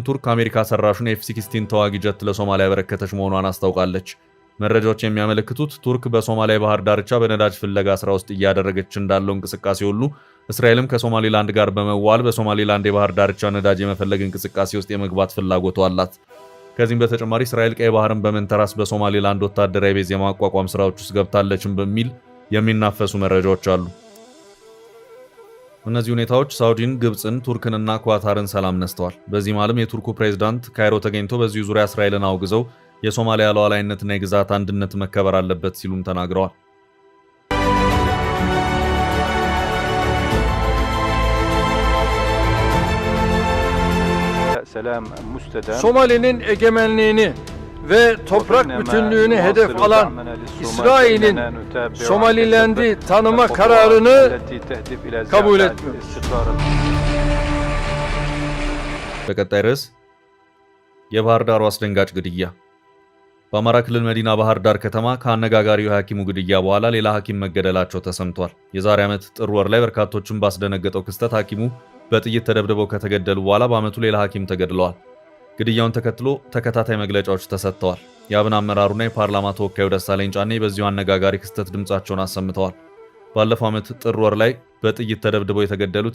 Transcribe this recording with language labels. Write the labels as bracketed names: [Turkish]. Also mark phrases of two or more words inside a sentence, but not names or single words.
[Amharic] ቱርክ አሜሪካ ሰራሹን ኤፍ-16 ተዋጊ ጀት ለሶማሊያ ያበረከተች መሆኗን አስታውቃለች። መረጃዎች የሚያመለክቱት ቱርክ በሶማሊያ የባህር ዳርቻ በነዳጅ ፍለጋ ስራ ውስጥ እያደረገች እንዳለው እንቅስቃሴ ሁሉ እስራኤልም ከሶማሊላንድ ጋር በመዋል በሶማሊላንድ የባህር ዳርቻ ነዳጅ የመፈለግ እንቅስቃሴ ውስጥ የመግባት ፍላጎቷ አላት። ከዚህም በተጨማሪ እስራኤል ቀይ ባህርን በመንተራስ በሶማሊላንድ ወታደራዊ ቤዝ የማቋቋም ስራዎች ውስጥ ገብታለችም በሚል የሚናፈሱ መረጃዎች አሉ። እነዚህ ሁኔታዎች ሳውዲን፣ ግብፅን፣ ቱርክንና ኳታርን ሰላም ነስተዋል። በዚህ መሃልም የቱርኩ ፕሬዝዳንት ካይሮ ተገኝቶ በዚህ ዙሪያ እስራኤልን አውግዘው የሶማሊያ ሉዓላዊነትና የግዛት አንድነት መከበር አለበት ሲሉም ተናግረዋል። [Turkish] Somali'nin egemenliğini ve toprak bütünlüğünü hedef alan İsrail'in Somaliland'i tanıma kararını kabul etmiyoruz. [Amharic] በቀጣይ ርዕስ የባህር ዳሩ አስደንጋጭ ግድያ። በአማራ ክልል መዲና ባህር ዳር ከተማ ከአነጋጋሪው የሐኪሙ ግድያ በኋላ ሌላ ሐኪም መገደላቸው ተሰምቷል። የዛሬ ዓመት ጥር ወር ላይ በርካቶችን ባስደነገጠው ክስተት ሐኪሙ በጥይት ተደብድበው ከተገደሉ በኋላ በዓመቱ ሌላ ሐኪም ተገድለዋል። ግድያውን ተከትሎ ተከታታይ መግለጫዎች ተሰጥተዋል። የአብን አመራሩና የፓርላማ ተወካዩ ደሳለኝ ጫኔ በዚሁ አነጋጋሪ ክስተት ድምጻቸውን አሰምተዋል። ባለፈው ዓመት ጥር ወር ላይ በጥይት ተደብድበው የተገደሉት